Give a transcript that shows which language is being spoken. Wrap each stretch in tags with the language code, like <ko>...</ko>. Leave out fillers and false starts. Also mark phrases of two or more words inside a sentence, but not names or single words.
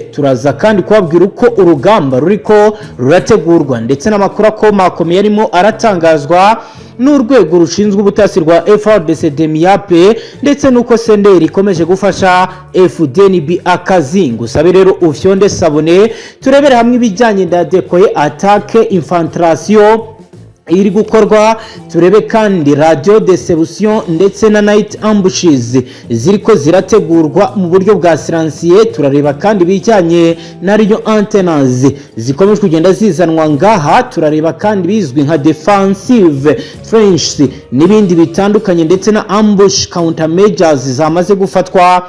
<rn>Turaza kandi kubabwira uko urugamba ruriko rurategurwa ndetse n'amakuru akomakomeye yarimo aratangazwa n'urwego rushinzwe ubutasi rwa FDNB ndetse nuko senderi ikomeje gufasha Fdnb akazi. Ngusabe rero ufyonde sabone turebere hamwe ibijyanye na</rn> <en>decoye attaque infiltration</en> <rn>iri gukorwa, turebe kandi</rn> <en>radio deception</en> <rn>ndetse na</rn> <en>night ambushes</en> <rn>ziriko zirategurwa mu buryo bwa silencieux. Turareba kandi bijyanye na</rn> <en>radio antennas</en> <rn>zikomeje kugenda zizanwa ngaha, turareba kandi bizwi nka</rn> <en>defensive trench</en> <rn>n'ibindi bitandukanye ndetse na</rn> <en>ambush countermeasures</en> <rn>zamaze gufatwa.</rn>